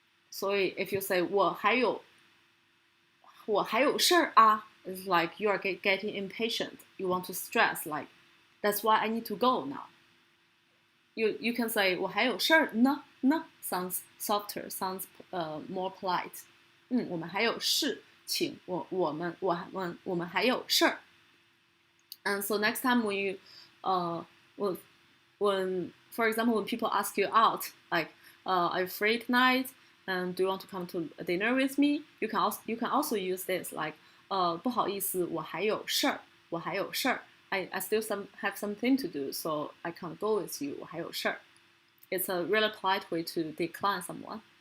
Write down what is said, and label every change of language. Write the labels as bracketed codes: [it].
[en] So if you say [zh] 我还有事儿 [en] it's like you are getting impatient. You want to stress like that's why I need to go now. You can say [zh] 我还有事儿呢 [en] sounds softer, sounds more polite. [zh] 我们还有事情，我们还有事儿。 [en] And so next time when you when for example when people ask you out like are you free tonight and do you want to come to a dinner with me, you can also use this like [zh] 不好意思我还有事儿 [en] I still have something to do so I can't go with you [zh] 我还有事儿 [en] It's a really polite way to decline someone.